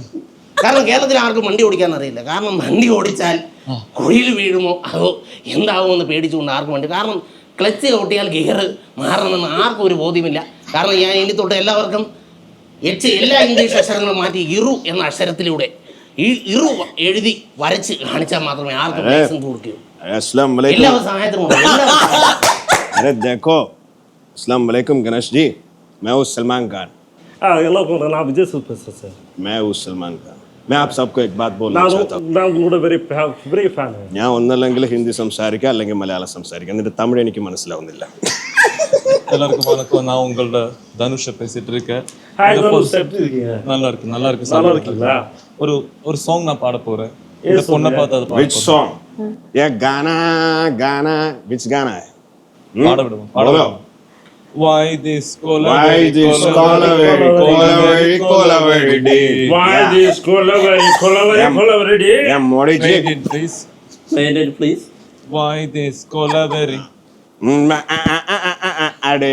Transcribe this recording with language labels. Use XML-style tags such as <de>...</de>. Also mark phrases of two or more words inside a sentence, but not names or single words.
<ml>കാരണം കേരളത്തിൽ ആർക്കും വണ്ടി ഓടിക്കാൻ അറിയില്ല. കാരണം വണ്ടി ഓടിച്ചാൽ കുഴിയിൽ വീഴുമോ അതോ എന്താവുമെന്ന് പേടിച്ചുകൊണ്ട് ആർക്കും വണ്ടി. കാരണം ക്ലച്ച് ചവിട്ടിയാൽ ഗിയർ മാറണമെന്ന് ആർക്കും ഒരു ബോധ്യമില്ല. കാരണം ഞാൻ ഇനി തൊട്ട് എല്ലാവർക്കും എല്ലാ ഇംഗ്ലീഷ് അക്ഷരങ്ങളും മാറ്റി ഇറു എന്ന അക്ഷരത്തിലൂടെ ഈ ഇറു എഴുതി വരച്ച് കാണിച്ചാൽ മാത്രമേ ആർക്കും ലൈസൻസ് കൊടുക്കൂ. എല്ലാവരും സഹായത്തിനും.</ml> <hi>अरे देखो,</hi> <ar>السلام عليكم</ar> <hi>गणेश जी, मैं हूँ सलमान खान. मैं हूँ सलमान खान. मैं आप सबको एक बात बोलना चाहता हूँ.</hi> <ml>ഞാൻ ഒന്നല്ലെങ്കിൽ ഹിന്ദി സംസാരിക്കാം അല്ലെങ്കിൽ മലയാളം സംസാരിക്കാം. എന്നിട്ട് തമിഴ് എനിക്ക് മനസ്സിലാവുന്നില്ല.</ml> <ta>எல்லாருக்கும் வணக்கம். நான் உங்களோட தனுஷை பேசிட்டு இருக்கேன். நல்லா இருக்கு. ஒரு சாங் நான் பாட போறேன். இந்த பொண்ணை பார்த்து அது</ta> <en>Which song?</en> <hi>ये गाना which गाना है?</hi> <ta>பாட விடுவோம்.</ta> <en>Why this Why this Kolaveri day? Why this Kolaveri day? Yeah, Modi ji. Please. Say it please. Why this Kolaveri?</en> <ta>Ade.</ta>